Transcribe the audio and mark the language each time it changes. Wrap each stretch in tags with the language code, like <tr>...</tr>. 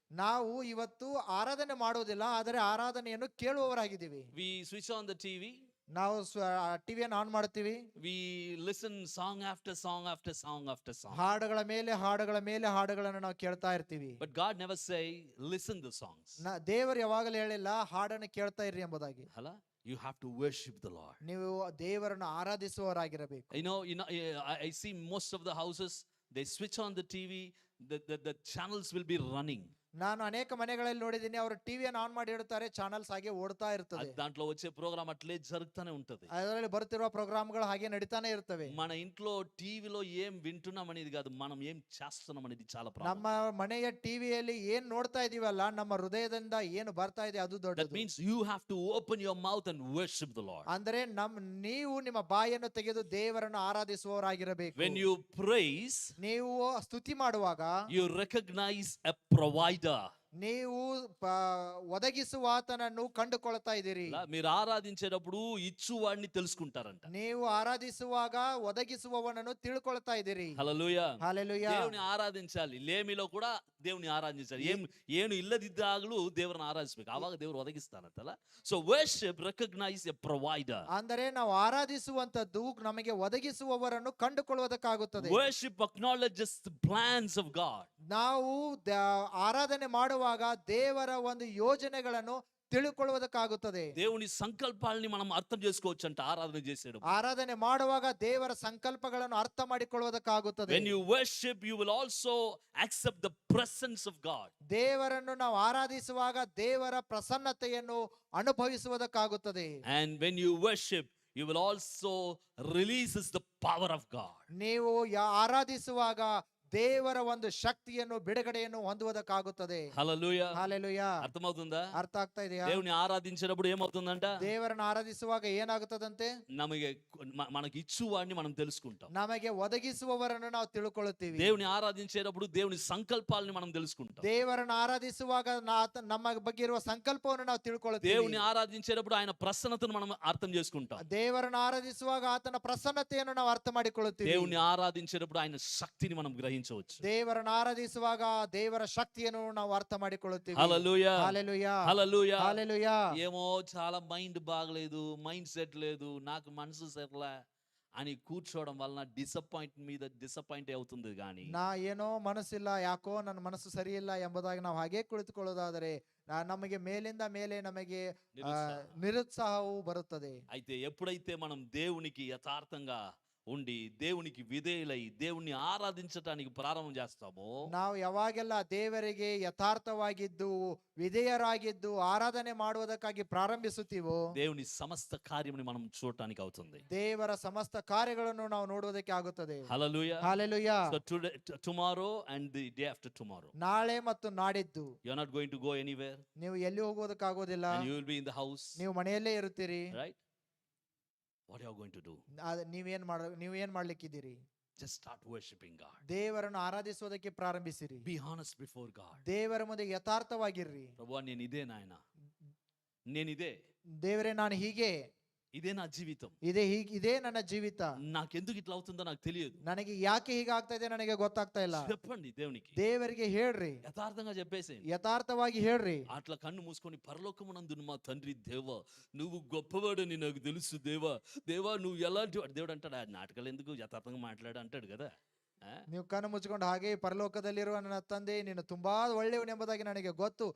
<kn>ನಾವು ಇವತ್ತು ಆರಾಧನೆ ಮಾಡೋದಿಲ್ಲ, ಆದರೆ ಆರಾಧನೆಯನ್ನು ಕೇಳುವವರಾಗಿದ್ದೀವಿ.</kn> <en>We switch on the TV.</en> <kn>ನಾವು ಟಿವಿಯನ್ನು ಆನ್ ಮಾಡ್ತೀವಿ.</kn> <en>We listen song after song after song after song.</en> <kn>ಹಾಡುಗಳ ಮೇಲೆ ಹಾಡುಗಳ ಮೇಲೆ ಹಾಡುಗಳನ್ನು ನಾವು ಕೇಳ್ತಾ ಇರ್ತೀವಿ.</kn> <en>But God never say listen the songs.</en> <kn>ದೇವರು ಯಾವಾಗಲೂ ಹೇಳಿಲ್ಲ ಹಾಡನ್ನು ಕೇಳ್ತಾ ಇರ್ರಿ ಎಂಬುದಾಗಿ.</kn> <en>You have to worship the Lord.</en> <kn>ನೀವು ದೇವರನ್ನು ಆರಾಧಿಸುವವರಾಗಿರಬೇಕು.</kn> <en>I see most of the houses, they switch on the TV, the channels will be running.</en> <kn>ನಾನು ಅನೇಕ ಮನೆಗಳಲ್ಲಿ ನೋಡಿದ್ದೀನಿ, ಅವರು ಟಿವಿಯನ್ನು ಆನ್ ಮಾಡಿ ಇಡುತ್ತಾರೆ, ಚಾನಲ್ಸ್ ಹಾಗೆ ಓಡ್ತಾ ಇರ್ತದೆ,</kn> <te>దాంట్లో వచ్చే ప్రోగ్రామ్ అట్లే జరుగుతూనే ఉంటది.</te> <kn>ಅದರಲ್ಲಿ ಬರುತ್ತಿರುವ ಪ್ರೋಗ್ರಾಮ್ಗಳು ಹಾಗೆ ನಡೀತಾನೆ ಇರ್ತವೆ.</kn> <te>మన ఇంట్లో టీవీలో ఏం వింటున్నాం అనేది కాదు, మనం ఏం చేస్తున్నాం అనేది చాలా</te> <kn>ನಮ್ಮ మನೆಯ ಟಿವಿಯಲ್ಲಿ ಏನ್ ನೋಡ್ತಾ ಇದೀವಲ್ಲ, ನಮ್ಮ ಹೃದಯದಿಂದ ಏನು ಬರ್ತಾ ಇದೆ ಅದು</kn> <en>That</en> <kn>ದೊಡ್ಡದು.</kn> <en>means you have to open your mouth and worship the Lord.</en> <kn>ಅಂದರೆ ನೀವು ನಿಮ್ಮ ಬಾಯನ್ನು ತೆಗೆದು ದೇವರನ್ನು ಆರಾಧಿಸುವವರಾಗಿರಬೇಕು.</kn> <en>When you praise,</en> <kn>ನೀವು ಸ್ತುತಿ ಮಾಡುವಾಗ</kn> <en>you recognize a provider.</en> <kn>ನೀವು ಒದಗಿಸುವಾತನನ್ನು ಕಂಡುಕೊಳ್ತಾ ಇದ್ದೀರಿ.</kn> <te>మీరు ఆరాధించేటప్పుడు ఇచ్చువాడిని తెలుసుకుంటారంట.</te> <kn>ನೀವು ಆರಾಧಿಸುವಾಗ ಒದಗಿಸುವವನನ್ನು ತಿಳ್ಕೊಳ್ತಾ ఇದ್ದೀರಿ.</kn> <te>హల్లెలూయా. హల్లెలూయా. దేవుని ఆరాధించాలి. లేమిలో కూడా దేవుని ఆరాధించాలి.</te> <kn>ಏನು ಇಲ್ಲದಿದ್ದಾಗಲೂ ದೇವರನ್ನ ಆರಾಧಿಸಬೇಕು, ಆವಾಗ ದೇವರು ಒದಗಿಸ್ತಾರಂತಲ್ಲ.</kn> <en>So worship recognize a provider.</en> <kn>ಅಂದರೆ ನಾವು ಆರಾಧಿಸುವಂತದ್ದು ನಮಗೆ ಒದಗಿಸುವವರನ್ನು ಕಂಡುಕೊಳ್ಳುವುದಕ್ಕಾಗುತ್ತದೆ.</kn> <en>Worship acknowledges the plans of God.</en> <kn>ನಾವು ಆರಾಧನೆ ಮಾಡುವಾಗ ದೇವರ ಒಂದು ಯೋಜನೆಗಳನ್ನು ತಿಳುಕೊಳ್ಳುವುದಕ್ಕಾಗುತ್ತದೆ.</kn> <te>దేవుని సంకల్పాలని మనం అర్థం చేసుకోవచ్చంట ఆరాధన చేసేటప్పుడు.</te> <kn>ಆರಾಧನೆ ಮಾಡುವಾಗ ದೇವರ ಸಂಕಲ್ಪಗಳನ್ನು ಅರ್ಥ ಮಾಡಿಕೊಳ್ಳುವುದಕ್ಕಾಗುತ್ತದೆ.</kn> <en>When you worship, you will also accept the presence of God.</en> <kn>ದೇವರನ್ನು ನಾವು ಆರಾಧಿಸುವಾಗ ದೇವರ ಪ್ರಸನ್ನತೆಯನ್ನು ಅನುಭವಿಸುವುದಕ್ಕಾಗುತ್ತದೆ.</kn> <en>And when you worship, you will also releases the power of God.</en> <kn>ನೀವು ಆರಾಧಿಸುವಾಗ ದೇವರ ಒಂದು ಶಕ್ತಿಯನ್ನು ಬಿಡುಗಡೆಯನ್ನು ಹೊಂದುವುದಕ್ಕಾಗುತ್ತದೆ.</kn> <te>హల్లెలూయా.</te> <kn>ಹಲ್ಲೆಲೂಯಾ.</kn> <te>అర్థమవుతుందా?</te> <kn>ಅರ್ಥ ಆಗ್ತಾ ಇದೆಯಾ?</kn> <te>దేవుని ఆరాధించేటప్పుడు ఏమవుతుందంట?</te> <kn>ದೇವರನ್ನು ಆರಾಧಿಸುವಾಗ ಏನಾಗುತ್ತದಂತೆ? నಮಗೆ</kn> <te>మనకి ఇచ్చువాడిని మనం తెలుసుకుంటాం.</te> <kn>ನಮಗೆ ಒದಗಿಸುವವರನ್ನು ನಾವು ತಿಳ್ಕೊಳ್ಳುತ್ತೀವಿ.</kn> <te>దేవుని ఆరాధించేటప్పుడు దేవుని సంకల్పాలని మనం తెలుసుకుంటాం.</te> <kn>ದೇವರನ್ನು ಆರಾಧಿಸುವಾಗ ನಮ್ಮ ಬಗ್ಗೆ ಇರುವ ಸಂಕಲ್ಪವನ್ನು ನಾವು ತಿಳ್ಕೊಳ್ಳುತ್ತೀವಿ.</kn> <te>దేవుని ఆరాధించేటప్పుడు ఆయన ప్రసన్నతను మనం అర్థం చేసుకుంటాం.</te> <kn>ದೇವರನ್ನು ಆರಾಧಿಸುವಾಗ ಆತನ ಪ್ರಸನ್ನತೆಯನ್ನು ನಾವು ಅರ್ಥ ಮಾಡಿಕೊಳ್ಳುತ್ತೀವಿ.</kn> <te>దేవుని ఆరాధించేటప్పుడు ఆయన శక్తిని మనం గ్రహించవచ్చు.</te> <kn>ದೇವರನ್ನು ಆರಾಧಿಸುವಾಗ ದೇವರ ಶಕ್ತಿಯನ್ನು ನಾವು ಅರ್ಥ ಮಾಡಿಕೊಳ್ಳುತ್ತೀವಿ.</kn> <te>హల్లెలూయా. హల్లెలూయా. హల్లెలూయా. హల్లెలూయా. ఏమో చాలా మైండ్ బాగలేదు, మైండ్ సెట్ లేదు, నాకు మనసు సెట్లా అని కూర్చోవడం వలన డిసప్పాయింట్ అవుతుంది. కానీ</te> <kn>ನಾ ಏನೋ ಮನಸ್ಸಿಲ್ಲ, ಯಾಕೋ ನನ್ನ ಮನಸ್ಸು ಸರಿ ಇಲ್ಲ ಎಂಬುದಾಗಿ ನಾವು ಹಾಗೆ ಕುಳಿತುಕೊಳ್ಳೋದಾದರೆ ನಮಗೆ ಮೇಲಿಂದ ಮೇಲೆ ನಮಗೆ ನಿರುತ್ಸಾಹವು ಬರುತ್ತದೆ.</kn> <te>అయితే ఎప్పుడైతే మనం దేవునికి యథార్థంగా ఉండి దేవునికి విధేయులై దేవుణ్ణి ఆరాధించటానికి ప్రారంభం చేస్తామో,</te> <kn>ನಾವು ಯಾವಾಗೆಲ್ಲ ದೇವರಿಗೆ ಯಥಾರ್ಥವಾಗಿದ್ದು ವಿಧೇಯರಾಗಿದ್ದು ಆರಾಧನೆ ಮಾಡುವುದಕ್ಕಾಗಿ ಪ್ರಾರಂಭಿಸುತ್ತೀವೋ,</kn> <te>దేవుని సమస్త కార్యముని మనం చూడటానికి అవుతుంది.</te> <kn>ದೇವರ ಸಮಸ್ತ ಕಾರ್ಯಗಳನ್ನು ನಾವು ನೋಡುವುದಕ್ಕೆ ಆಗುತ್ತದೆ.</kn> <te>హల్లెలూయా.</te> <kn>Hallelujah.</kn> <en>So today, tomorrow and the day after tomorrow,</en> <kn>ನಾಳೆ ಮತ್ತು ನಾಡಿದ್ದು</kn> <en>you are not going to go anywhere</en> <kn>ನೀವು ಎಲ್ಲಿ ಹೋಗುವುದಕ್ಕಾಗೋದಿಲ್ಲ.</kn> <en>and you will be in the house,</en> <kn>ನೀವು ಮನೆಯಲ್ಲೇ ಇರುತ್ತೀರಿ.</kn> <en>right? What are you going to do?</en> <kn>ನೀವೇನ್ ಮಾಡ್ಲಿಕ್ಕಿದ್ದೀರಿ?</kn> <en>Just start worshiping God.</en> <kn>ದೇವರನ್ನು ಆರಾಧಿಸುವುದಕ್ಕೆ ಪ್ರಾರಂಭಿಸಿರಿ.</kn> <en>Be honest before God.</en> <kn>ದೇವರ ಮುಂದೆ ಯಥಾರ್ಥವಾಗಿರ್ರಿ.</kn> <te>ప్రభువా నేను ఇదే నాయన, నేను ఇదే,</te> <kn>ದೇವರೇ ನಾನು ಹೀಗೆ,</kn> <te>ఇదే నా జీవితం,</te> <kn>ಇದೇ ನನ್ನ ಜೀವಿತ,</kn> <te>నాకెందుకు ఇట్లా అవుతుందో నాకు తెలియదు.</te> <kn>ನನಗೆ ಯಾಕೆ ಹೀಗಾಗ್ತಾ ಇದೆ ನನಗೆ ಗೊತ್ತಾಗ್ತಾ ಇಲ್ಲ.</kn> <te>చెప్పండి దేవునికి,</te> <kn>ದೇವರಿಗೆ ಹೇಳ್ರಿ,</kn> <te>యథార్థంగా చెప్పేసేయండి.</te> <kn>యథాರ್ಥವಾಗಿ ಹೇಳ್ರಿ.</kn> <te>అట్లా కన్ను మూసుకొని పరలోకమునందున మా తండ్రి దేవా నువ్వు గొప్పవాడని నాకు తెలుసు, దేవా దేవా నువ్వు ఎలాంటి వాడు. దేవుడు అంటాడు, ఆ నాటకాలు ఎందుకు, యథార్థంగా మాట్లాడు అంటాడు కదా.</te> <kn>ನೀವು ಕಣ್ಣು ಮುಚ್ಚಿಕೊಂಡು ಹಾಗೆ ಪರಲೋಕದಲ್ಲಿರುವ ನನ್ನ ತಂದೆ ನೀನು ತುಂಬಾ ಒಳ್ಳೆಯವನು ಎಂಬುದಾಗಿ ನನಗೆ ಗೊತ್ತು</kn>